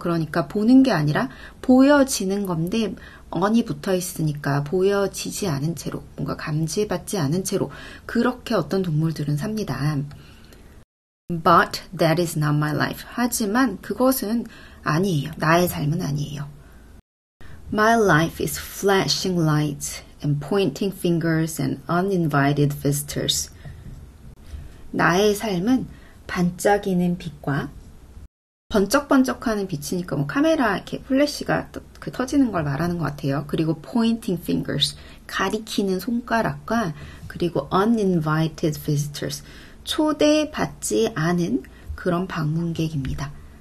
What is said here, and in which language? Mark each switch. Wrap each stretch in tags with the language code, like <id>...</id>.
<ko>그러니까 보는 게 아니라 보여지는 건데 on이 붙어있으니까 보여지지 않은 채로 뭔가 감지받지 않은 채로 그렇게 어떤 동물들은 삽니다.</ko> <en>But that is not my life.</en> <ko>하지만 그것은 아니에요. 나의 삶은 아니에요.</ko> <en>My life is flashing lights and pointing fingers and uninvited visitors.</en> <ko>나의 삶은 반짝이는 빛과 번쩍번쩍하는 빛이니까 카메라 이렇게 플래시가 터지는 걸 말하는 것 같아요. 그리고</ko> <en>pointing fingers,</en> <ko>가리키는 손가락과 그리고</ko> <en>uninvited visitors,</en> <ko>초대받지 않은 그런 방문객입니다.</ko>